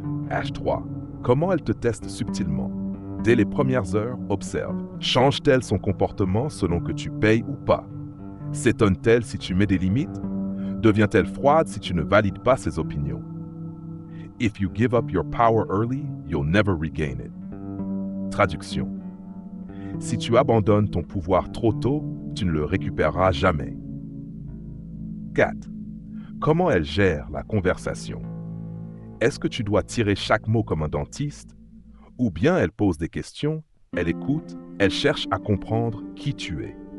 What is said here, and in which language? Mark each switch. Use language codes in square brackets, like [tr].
[fr] H3. Comment elle te teste subtilement? Dès les premières heures, observe. Change-t-elle son comportement selon que tu payes ou pas? S'étonne-t-elle si tu mets des limites? Devient-elle froide si tu ne valides pas ses opinions? [en] If you give up your power early, you'll never regain it. [fr] Traduction. Si tu abandonnes ton pouvoir trop tôt, tu ne le récupéreras jamais. 4. Comment elle gère la conversation? Est-ce que tu dois tirer chaque mot comme un dentiste? Ou bien elle pose des questions, elle écoute, elle cherche à comprendre qui tu es.